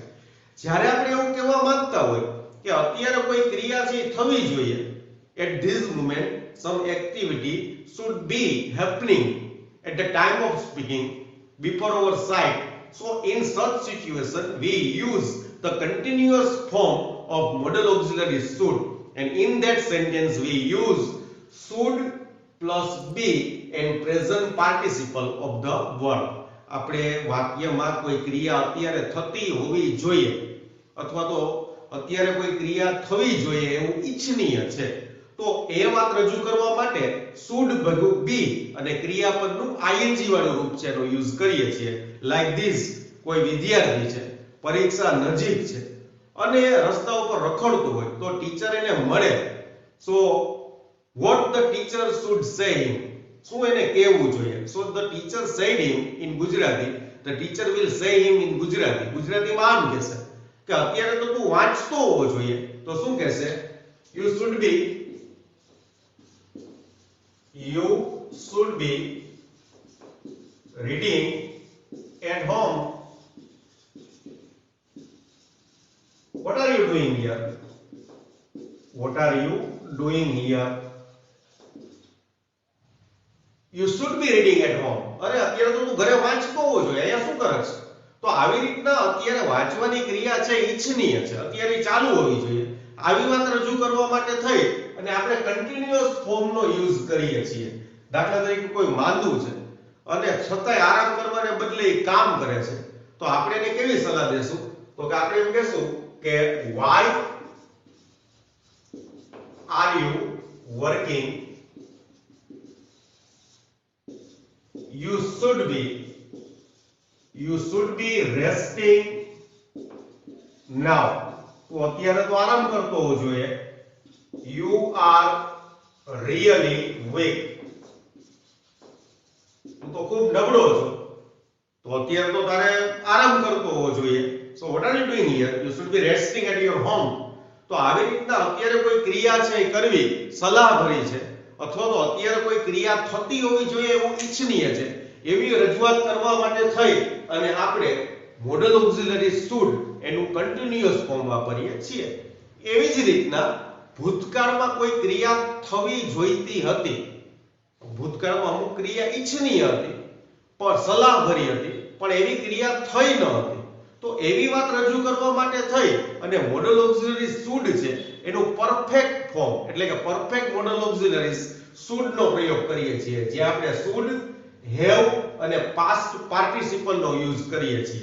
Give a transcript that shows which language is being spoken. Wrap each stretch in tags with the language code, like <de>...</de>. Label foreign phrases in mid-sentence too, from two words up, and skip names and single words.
<gu>જ્યારે આપણે એવું કહેવા માંગતા હોય કે અત્યારે કોઈ ક્રિયા છે થવી જોઈએ,</gu> <en>at this moment some activity should be happening at the time of speaking before our sight. So in such situation we use the continuous form of modal auxiliary should, and in that sentence we use should plus be and present participle of the verb.</en> <gu>આપણે વાક્યમાં કોઈ ક્રિયા અત્યારે થતી હોવી જોઈએ અથવા તો અત્યારે કોઈ ક્રિયા થવી જોઈએ એવું ઈચ્છનીય છે, તો એ વાત રજૂ કરવા માટે should ભેગું be અને ક્રિયાપદનું ing વાળું રૂપ છે એનો યુઝ કરીએ છીએ.</gu> <en>like this,</en> <gu>કોઈ વિદ્યાર્થી છે, પરીક્ષા નજીક છે અને રસ્તા ઉપર રખડતો હોય તો ટીચર એને મળે.</gu> <en>સો what the teacher should say him,</en> <gu>શું એને કહેવું જોઈએ?</gu> <en>So the teacher said him in Gujarati, the teacher will say him in Gujarati.</en> <gu>ગુજરાતીમાં આમ કહેશે કે અત્યારે તો તું વાંચતો હોવો જોઈએ, તો શું કહેશે?</gu> <en>you should be reading at home. What are you doing here? What are you doing here? You should be reading at home.</en> <gu>અરે અત્યારે તો તું ઘરે વાંચતો હોવો જોઈએ, અહીંયા શું કરે છે? તો આવી રીતના અત્યારે વાંચવાની ક્રિયા છે ઈચ્છનીય છે, અત્યારે ચાલુ હોવી જોઈએ. આવી વાત રજૂ કરવા માટે થઈ અને આપણે કન્ટિન્યુઅસ ફોર્મનો યુઝ કરીએ છીએ. દાખલા તરીકે કોઈ માંદું છે અને છતાંય આરામ કરવાને બદલે એ કામ કરે છે, તો આપણે એને કેવી સલાહ દેશું? તો કે આપણે એમ કહેશું કે</gu> <en>why are you working? You should be resting now.</en> <gu>તો અત્યારે તો આરામ કરતો હોવો જોઈએ.</gu> <en>You are really weak.</en> <gu>તું તો ખૂબ નબળો છો, તો અત્યારે તો તારે આરામ કરતો હોવો જોઈએ.</gu> <en>So what are you doing here? You should be resting at your home.</en> <gu>તો આવી રીતના અત્યારે કોઈ ક્રિયા છે એ કરવી સલાહભરી છે, અથવા તો અત્યારે કોઈ ક્રિયા થતી હોવી જોઈએ એવું ઈચ્છનીય છે, એવી રજૂઆત કરવા માટે થઈ અને આપણે</gu> <en>modal auxiliary should</en> <gu>એનું</gu> <en>continuous form</en> <gu>વાપરીએ છીએ. એવી જ રીતના ભૂતકાળમાં કોઈ ક્રિયા થવી જોઈતી હતી, ભૂતકાળમાં અમુક ક્રિયા ઈચ્છનીય હતી પણ સલાહભરી હતી, પણ એવી ક્રિયા થઈ ન હતી, તો એવી વાત રજૂ કરવા માટે થઈ અને</gu> <en>modal auxiliary should</en> <gu>છે એનું પરફેક્ટ ફોર્મ એટલે કે</gu> <en>perfect modal auxiliaries should</en> <gu>નો પ્રયોગ કરીએ છીએ, જે આપણે શુડ, હેવ અને</gu> <en>past participle</en> <gu>નો યુઝ કરીએ છીએ.</gu>